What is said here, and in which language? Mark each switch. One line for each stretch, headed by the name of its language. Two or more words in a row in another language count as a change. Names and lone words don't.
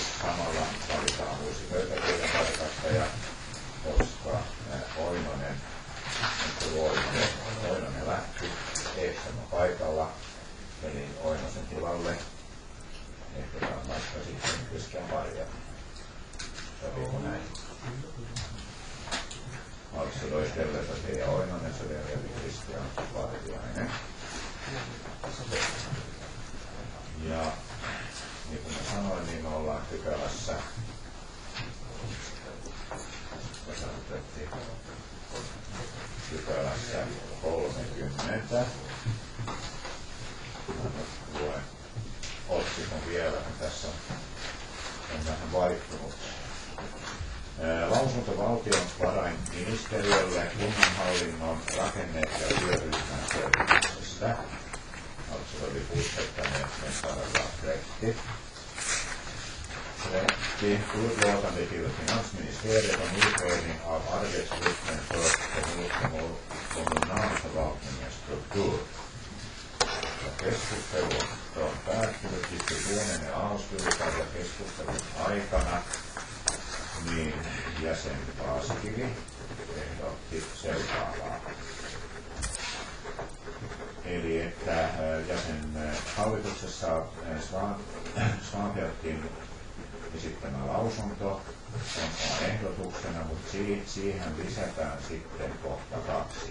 Finnish: Samalla valitaan uusi pöytäkirjan tarkastaja, koska Oinonen lähti, Ekström on paikalla, eli Oinosen tilalle ehdotaan vaikka sitten Kristian Varja. Sopiiko näin?
Swedish: Alltså då istället att det är Oinonen så väljer vi Kristian Vartiainen.
Finnish: Ja niin kuin mä sanoin, niin me ollaan pykälässä. Pykälässä 30. Luen otsikon vielä, kun tässä on vähän vaihtunut. Lausunto valtiovarainministeriölle kunnanhallinnon rakenne- ja työryhmän selvityksestä.
Swedish: Alltså då vi fortsätter med paragraf 30. 30. Utlåtande till finansministeriet om utredning av arbetsgruppen för kommunalförvaltningens struktur.
Finnish: Keskustelu on päättynyt,
Swedish: diskussionen ja avslutad
Finnish: ja keskustelun aikana niin jäsen Paasikivi ehdotti seuraavaa. Eli että jäsen hallituksessa Svanfeldtin esittämä lausunto on ehdotuksena, mutta siihen lisätään sitten kohta 2.